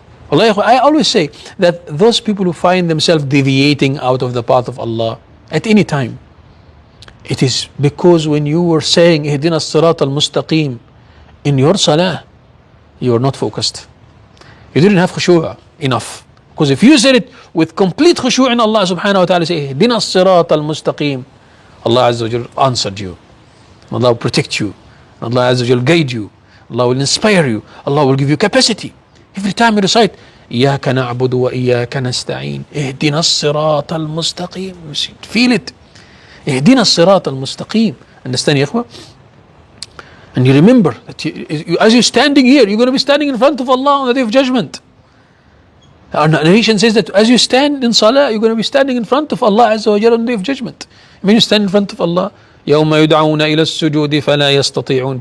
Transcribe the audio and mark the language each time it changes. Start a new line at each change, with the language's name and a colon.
English: I always say that those people who find themselves deviating out of the path of Allah at any time, it is because when you were saying
Arabic: اهدنا الصراط المستقيم
English: in your salah, you were not focused. You didn't have khushu' enough. Because if you said it with complete khushu' in Allah subhanahu wa ta'ala, say
Arabic: اهدنا الصراط المستقيم,
English: Allah Azza wa Jal answered you. Allah will protect you. Allah Azza wa Jal guide you. Allah will inspire you. Allah will give you capacity. Every time you recite,
Arabic: إياك نعبد وإياك نستعين اهدنا الصراط المستقيم.
English: Feel it.
Arabic: اهدنا الصراط المستقيم.
English: Understand
Arabic: يا إخوة?
English: And you remember that as you're standing here, you're going to be standing in front of Allah on the day of judgment. Our narration says that as you stand in salah, you're going to be standing in front of Allah Azza wa Jalla on the day of judgment. When you stand in front of Allah,
Arabic: يوم يدعون إلى السجود فلا يستطيعون.